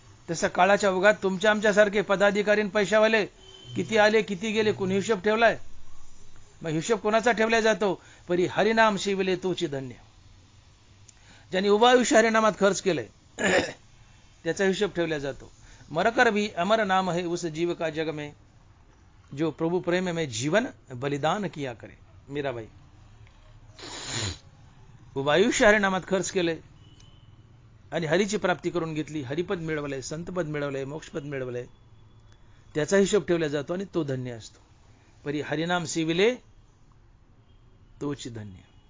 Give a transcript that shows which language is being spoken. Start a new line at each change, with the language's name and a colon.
Marathi: तसं काळाच्या ओघात तुमच्या आमच्यासारखे पदाधिकारी पैशावाले किती आले, किती गेले, कोणी हिशोब ठेवलाय? मग हिशोब कोणाचा ठेवला जातो? परी हरिनाम शिवले तोची धन्य. ज्यांनी उभा आयुष्य हरिनामात खर्च केलंय त्याचा हिशोब ठेवला जातो.
Hindi: मरकर भी अमर नाम है उस जीव का जग में, जो प्रभु प्रेम में जीवन बलिदान किया करे.
Marathi: मीराबाई. उभा आयुष्य हरिनामात खर्च केलंय आणि हरीची प्राप्ती करून घेतली, हरिपद मिळवलंय, संतपद मिळवलंय, मोक्षपद मिळवलंय, त्याचा हिशोब ठेवला जातो आणि तो धन्य असतो. परी हरिनाम शिविले तोची धन्य.